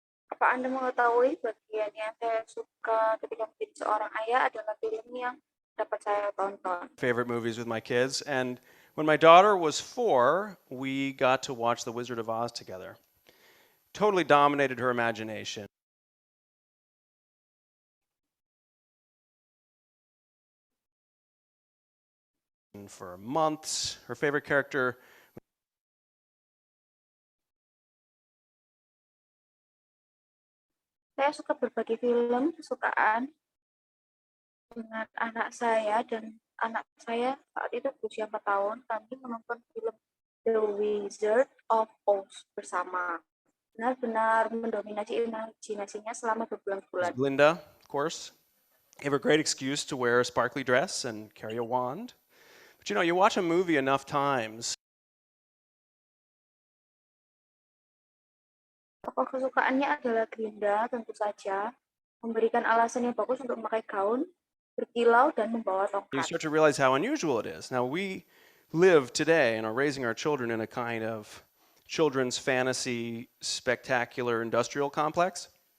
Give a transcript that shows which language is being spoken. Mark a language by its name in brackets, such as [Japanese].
[Indonesian] Apa Anda mengetahui bagian yang saya suka ketika menjadi seorang ayah adalah film yang dapat saya tonton. [English] Favorite movies with my kids. And when my daughter was 4, we got to watch The Wizard of Oz together. Totally dominated her imagination. For months, her favorite character. [Indonesian] Saya suka berbagi film kesukaan dengan anak saya dan anak saya saat itu berusia 4 tahun. Kami menonton film The Wizard of Oz bersama. Benar-benar mendominasi imajinasinya selama berbulan-bulan. [English] Glinda, of course. Gave her a great excuse to wear a sparkly dress and carry a wand. But you know, you watch a movie enough times. [Indonesian] Tokoh kesukaannya adalah Glinda, tentu saja, memberikan alasan yang bagus untuk memakai gaun, berkilau, dan membawa [English] You [Indonesian] tongkat. [English] start to realize how unusual it is. Now, we live today and are raising our children in a kind of children's fantasy, spectacular industrial complex.